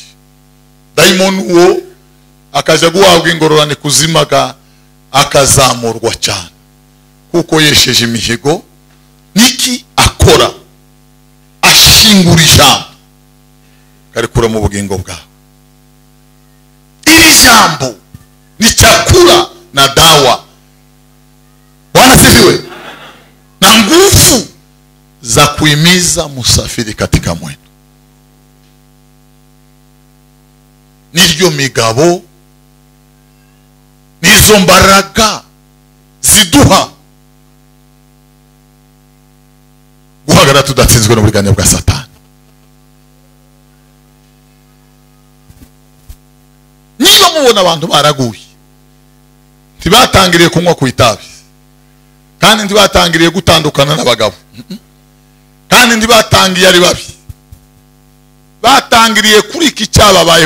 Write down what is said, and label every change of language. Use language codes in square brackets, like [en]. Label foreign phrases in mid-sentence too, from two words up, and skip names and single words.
[rw] Daimon uwo akaja guhabwa ingororane kuzimaga, akazamurwa cyane kuko yesheje imihigo. Niki akora? Ashingura ijambo karikura mu bugingo bwawe. Iri jambo [sw] ni chakula na dawa. Bwana sifiwe. Na nguvu za kuimiza musafiri katika mwendo. [rw] Niryo migabo, nizo mbaraga ziduha guhagarara tudatsinzwe n'uburiganya bwa Satani. Niba mubona abantu baraguye, ntibatangiriye kunywa ku itabi, kandi ntibatangiriye gutandukana n'abagabo, kandi ntibatangiye ari babi, batangiriye kuri iki cyababayeho.